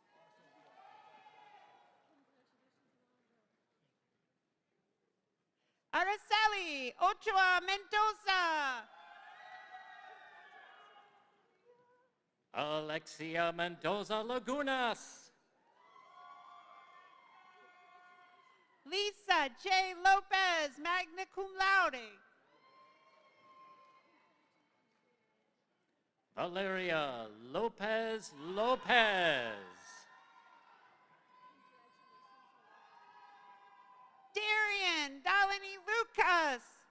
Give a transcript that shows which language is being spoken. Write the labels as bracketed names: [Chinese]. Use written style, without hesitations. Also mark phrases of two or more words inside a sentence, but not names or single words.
[English] Araceli Ochoa Mendoza. Alexia Mendoza Lagunas. Lisa J. Lopez, [Latin] magna cum laude. [English] Valeria Lopez Lopez. Darian Dalani Lucas.